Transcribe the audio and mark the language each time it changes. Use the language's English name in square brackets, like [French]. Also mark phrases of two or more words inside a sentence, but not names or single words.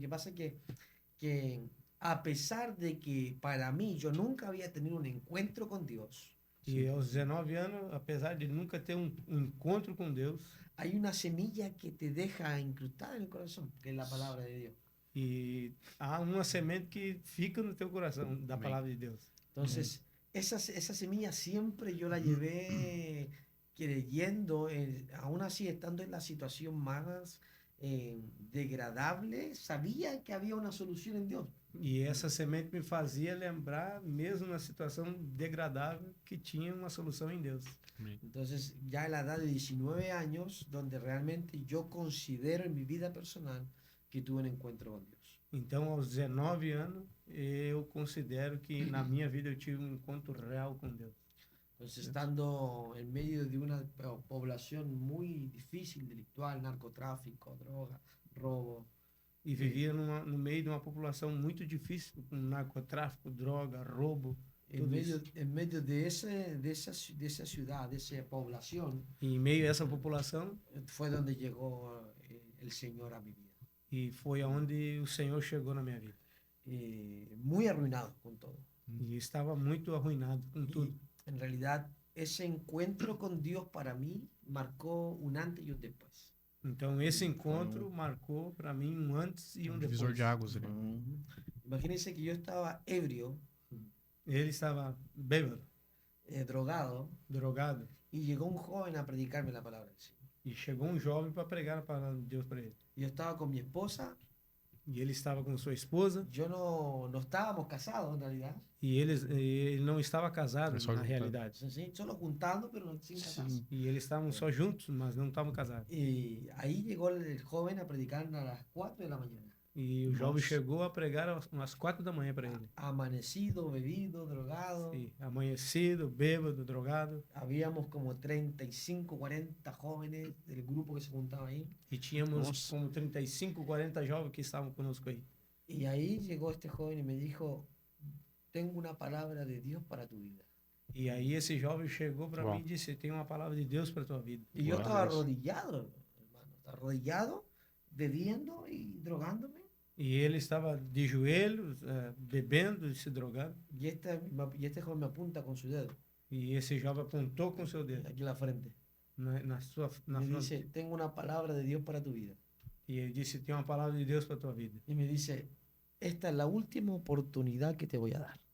[Spanish] Que pasa que a pesar de que para mí yo nunca había tenido un encuentro con Dios, [Portuguese] E aos 19 anos, apesar de nunca ter um encontro com Deus, [Spanish] hay una semilla que te deja incrustada en el corazón, que es la palabra de Dios. [Portuguese] e há uma semente que fica no teu coração da Amém. palavra de Deus. [Spanish] Entonces, esa semilla siempre yo la llevé creyendo, aún así estando en la situación más degradable, sabía que había una solución en Dios. [Portuguese] E essa semente me fazia lembrar, mesmo na situação degradável, que tinha uma solução em Deus. [Spanish] Entonces, ya a la edad de 19 años, donde realmente yo considero en mi vida personal que tuve un encuentro con Dios. [Portuguese] Então, aos 19 anos, eu considero que na minha vida eu tive um encontro real com Deus. [Spanish] Entonces, estando en medio de una población muy difícil, delictual, narcotráfico, droga, robo, [Portuguese] E vivia no meio de uma população muito difícil, com narcotráfico, droga, roubo, tudo isso. [Spanish] en medio de esa ciudad, de esa población, [Portuguese] E em meio a essa população, [Spanish] fue donde llegó el Señor a mi vida. [Portuguese] e foi aonde o Senhor chegou na minha vida. [Spanish] Muy arruinado con todo. [Portuguese] E estava muito arruinado com tudo. [Spanish] En realidad, ese encuentro con Dios para mí marcó un antes y un después. [Portuguese] Então esse encontro marcou para mim um antes e um divisor depois. de águas ali. [Spanish] Imagínense que yo estaba ebrio, [Portuguese] Ele estava bêbado, [Spanish] drogado, [Portuguese] drogado, [Spanish] y llegó un joven a predicarme la palabra del Señor. [Portuguese] e chegou um jovem para pregar a palavra de Deus para ele. [Spanish] Yo estaba con mi esposa, [Portuguese] E ele estava com sua esposa, [Spanish] yo no estábamos casados en realidad, [Portuguese] e ele não estava casado É só na juntando. realidade. [Spanish] ¿sí? Solo juntando, pero no sin casarse. [Portuguese] E eles estavam só juntos, mas não estavam casados. [Spanish] Y ahí llegó el joven a predicar a las 4 de la mañana. [Portuguese] E o jovem Nossa. chegou a pregar às 4 da manhã para ele. [Spanish] Amanecido, bebido, drogado. [Portuguese] E amanhecido, bêbado, drogado. [Spanish] Habíamos como 35, 40 jóvenes del grupo que se juntaba ahí. [Portuguese] E tínhamos Nossa. como 35, 40 jovens que estavam conosco aí. [Spanish] Y ahí llegó este joven y me dijo, tengo una palabra de Dios para tu vida. [Portuguese] E aí esse jovem chegou para Uau. mim e disse: tem uma palavra de Deus para tua vida. [Spanish] Y yo Wow. estaba arrodillado, hermano, estaba arrodillado, bebiendo y drogándome. [Portuguese] E ele estava de joelhos, bebendo e se drogando. [Spanish] Y este joven me apunta con su dedo, [Portuguese] E esse jovem apontou com seu dedo [Spanish] aquí en la frente. [Portuguese] na [Spanish] Me [Portuguese] fronte. [Spanish] dice, tengo una palabra de Dios para tu vida. [Portuguese] E ele disse: tem uma palavra de Deus para tua vida. [Spanish] Y me dice, esta es la última oportunidad que te voy a dar.